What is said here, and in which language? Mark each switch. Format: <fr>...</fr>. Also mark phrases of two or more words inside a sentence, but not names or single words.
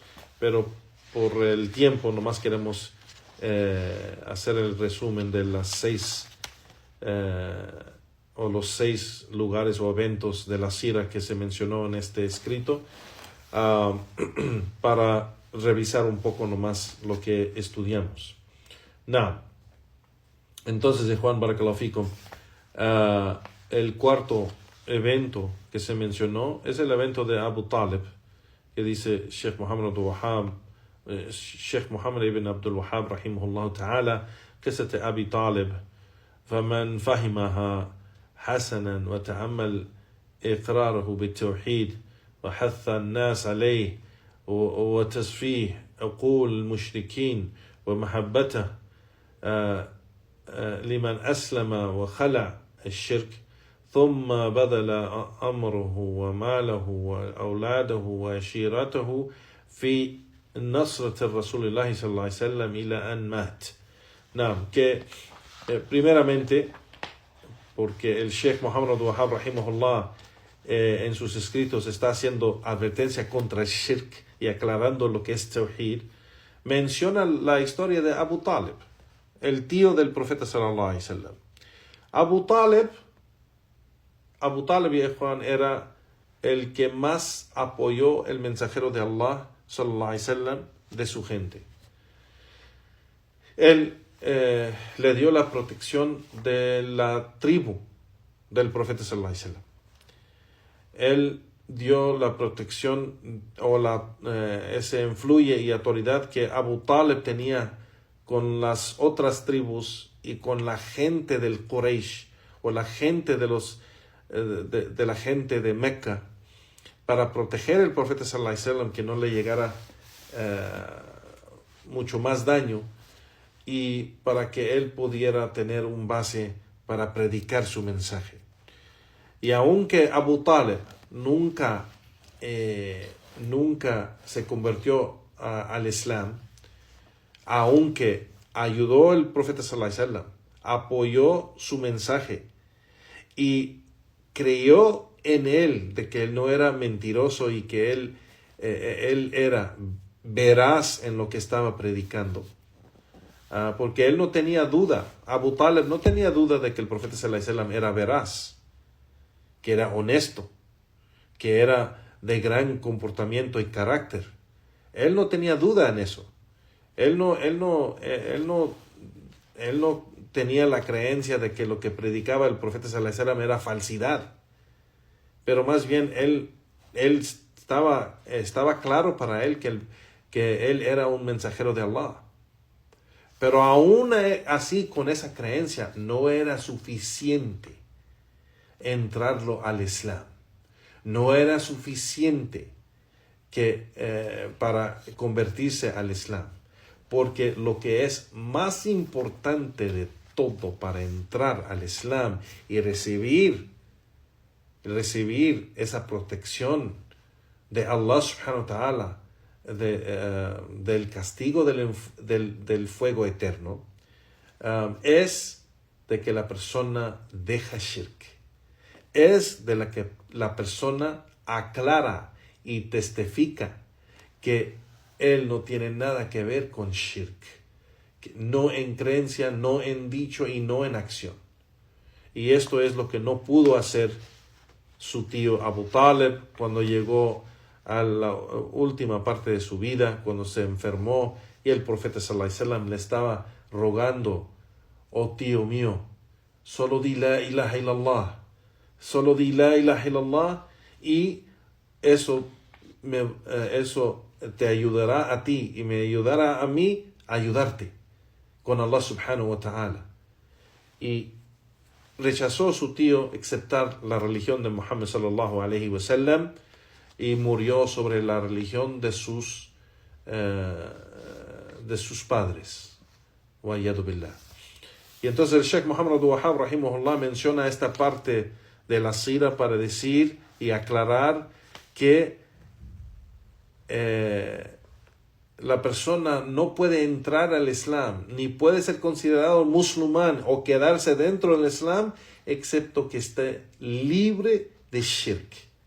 <es>Pero por el tiempo nomás queremos hacer el resumen de las 6 o los 6 lugares o eventos de la Sira que se mencionó en este escrito, para revisar un poco nomás lo que estudiamos. Entonces, de Juan</es> <ar>بارك الله فيكم,</ar> <es>el cuarto evento que se mencionó es el evento de Abu Talib, que dice Sheikh Muhammad</es> <ar>ibn Abdul Wahhab رحمه الله تعالى, قصة أبي طالب فمن فهمها حسنا وتأمل إقراره بالتوحيد وحث الناس عليه وتصفيه عقول المشركين ومحبته لمن أسلم وخلع الشرك ثم بذل أمره وماله وأولاده وعشيرته في نصرة الرسول الله صلى الله عليه وسلم إلى أن مات.</ar> <es>Que primeramente, porque el Sheikh Muhammad Abdul Wahhab rahimahullah en sus escritos está haciendo advertencia contra el shirk y aclarando lo que es tawhid, menciona la historia de Abu Talib, el tío del profeta</es> <ar>صلى الله عليه وسلم.</ar> <es>Abu Talib y Juan era el que más apoyó el mensajero de Allah</es> <ar>صلى الله عليه وسلم</ar> <es>de su gente. Él le dio la protección de la tribu del profeta</es> <ar>صلى الله عليه وسلم.</ar> <es>Él dio la protección o ese influye y autoridad que Abu Talib tenía con las otras tribus y con la gente del Quraysh o la gente de la gente de Mecca, para proteger al profeta</es> <ar>صلى الله عليه وسلم,</ar> <es>que no le llegara mucho más daño, y para que él pudiera tener un base para predicar su mensaje. Y aunque Abu Talib nunca se convirtió al Islam, aunque ayudó al profeta</es> <ar>صلى الله عليه وسلم,</ar> <es>apoyó su mensaje y creyó en él, de que él no era mentiroso y que él era veraz en lo que estaba predicando. Porque él no tenía duda, Abu Talib no tenía duda de que el profeta</es> <ar>صلى الله عليه وسلم</ar> <es>era veraz, que era honesto, que era de gran comportamiento y carácter. Él no tenía duda en eso. Él no tenía la creencia de que lo que predicaba el profeta</es> <ar>صلى الله عليه وسلم</ar> <es>era falsidad. Pero más bien él estaba claro para él que él era un mensajero de Allah. Pero aún así, con esa creencia, no era suficiente entrarlo al Islam. No era suficiente para convertirse al Islam. Porque lo que es más importante de todo para entrar al Islam y recibir esa protección de Allah</es> <ar>سبحانه وتعالى,</ar> <es>del castigo del fuego eterno, es de que la persona deja shirk. Es de la que la persona aclara y testifica que él no tiene nada que ver con shirk, no en creencia, no en dicho y no en acción. Y esto es lo que no pudo hacer su tío Abu Talib cuando llegó a la última parte de su vida, cuando se enfermó y el profeta</es> <ar>صلى الله عليه وسلم</ar> <es>le estaba rogando: oh tío mío, solo di</es> <ar>لا إله إلا الله,</ar> <es>solo di</es> <ar>لا إله إلا الله,</ar> <es>y eso te ayudará a ti y me ayudará a mí a ayudarte con Allah</es> <ar>سبحانه وتعالى.</ar> <es>Y rechazó su tío aceptar la religión de Muhammad</es> <ar>صلى الله عليه وسلم</ar> <es>y murió sobre la religión de sus padres.</es> <ar>والعياذ بالله.</ar> <es>Y entonces el Sheikh Muhammad Abdul Wahhab rahimahullah menciona esta parte de la sira para decir y aclarar que la persona no puede entrar al Islam ni puede ser considerado musulmán o quedarse dentro del Islam excepto que esté libre de shirk.</es>